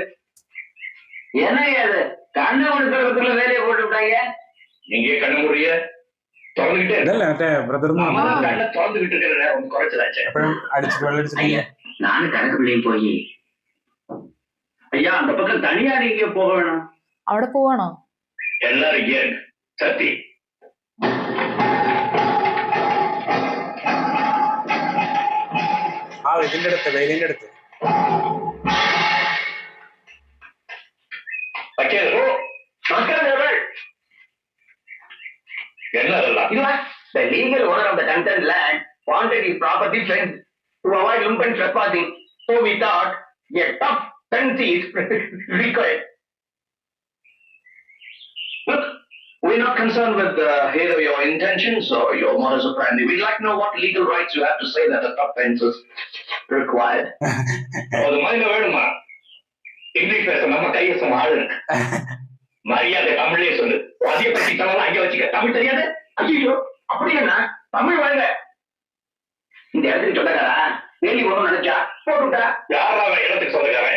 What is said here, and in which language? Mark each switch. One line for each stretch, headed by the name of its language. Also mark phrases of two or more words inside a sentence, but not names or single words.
Tamil: என்ன அது கண்ண வேலையை போட்டு விட்டாங்க. நீங்க கண்ண முடிய நானும் கணக்கு பிள்ளையும் போய் ஐயா அந்த பக்கம் தனியா நீங்க போக வேணும்.
Malayalam: അവിടെ പോവാണോ?
Tamil: எல்லாரும் இங்கே சத்தி
Malayalam: ഇതിന്റെ അടുത്ത് വെയിലിന്റെ അടുത്ത്
English: The legal owner of the concerned land wanted his property fenced to avoid lumpen trespassing. So we thought a tough fence is required. Look, we're not concerned with either your intentions or your modus operandi. We'd like to know what legal rights you have to say that a tough fence is required. Oh, the money வேணுமா?
Tamil: இங்கிலீஷ் பேச நம்ம கையசம் ஆளு இருக்கு. மரியாதை தமிழ்லயே சொல்லு. அதிக பத்தி தவறு அங்கே வச்சுக்க. தமிழ் தெரியாது? ஐயோ அப்படி என்ன தமிழ் வாங்க. இந்த இடத்துக்கு சொந்தக்காரா வேலி ஒண்ணும் நினைச்சா போட்டுட்டா யாரா இடத்துக்கு சொந்தக்காரன்?